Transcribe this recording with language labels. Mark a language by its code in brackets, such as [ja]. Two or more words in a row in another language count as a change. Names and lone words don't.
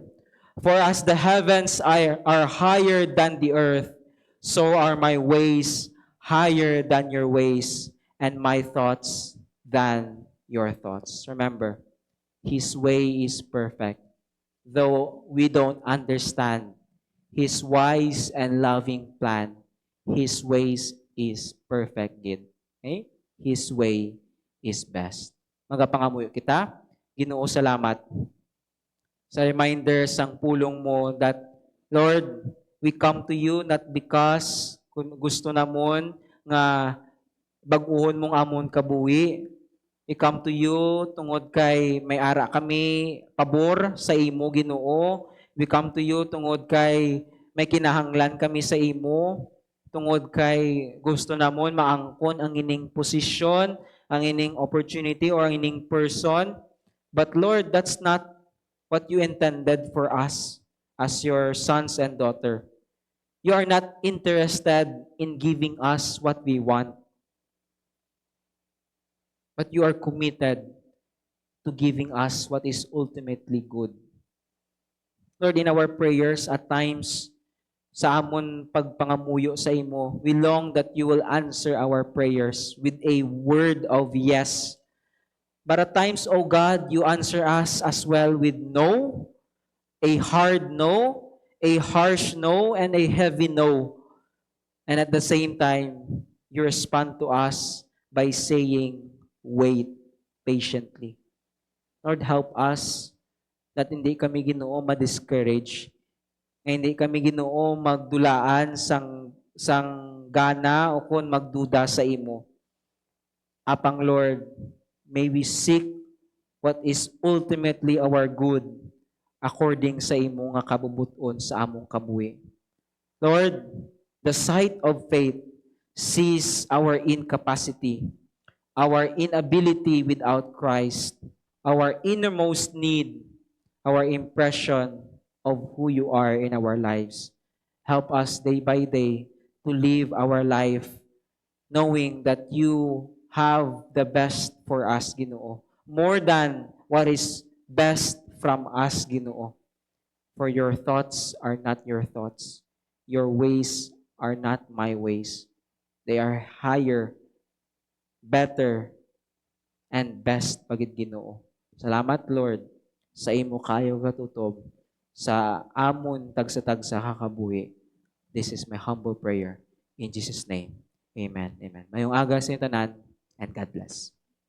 [en] For as the heavens are higher than the earth, so are my ways higher than your ways, and my thoughts than your thoughts. Remember, His way is perfect. Though we don't understand His wise and loving plan, His ways is perfect gid. Okay? His way is best. [hil] Magapangamuyo kita. Ginoo, salamat sa reminder sang pulong mo [en] that, Lord, we come to you not because [hil] kung gusto namon nga baguhon mong amon kabuhi. [en] We come to you [hil] tungod kay may ara kami pabor sa imo, Ginoo. [en] We come to you [hil] tungod kay may kinahanglan kami sa imo. Tungod kay gusto namon maangkon ang ining posisyon, ang ining opportunity or ang ining person. [en] But Lord, that's not what you intended for us as your sons and daughter. You are not interested in giving us what we want, but you are committed to giving us what is ultimately good. Lord, in our prayers at times, [hil] sa amon pagpangamuyo sa imo, [en] we long that you will answer our prayers with a word of yes. But at times, O God, you answer us as well with no, a hard no, a harsh no, and a heavy no. And at the same time, you respond to us by saying, wait patiently. Lord, help us that [hil] hindi kami, Ginoo, ma-discourage. Hindi kami, Ginoo, magdulaan sang gana o kung magduda sa imo. [en] Apang Lord, may we seek what is ultimately our good according [hil] sa imo nga kabubuton sa among kabuhi. [en] Lord, the sight of faith sees our incapacity, our inability without Christ, our innermost need, our impression of who you are in our lives. Help us day by day to live our life knowing that you have the best for us, Ginoo. More than what is best from us, Ginoo. For your thoughts are not your thoughts. Your ways are not my ways. They are higher, better, and best pagid, Ginoo. [hil] Salamat, Lord, sa imo kayo katutob sa amon tagsa-tagsa kakabuhi. [en] This is my humble prayer. In Jesus' name, [hil] amen. Amen. Mayong aga sa inyo tanan, [en] and God bless.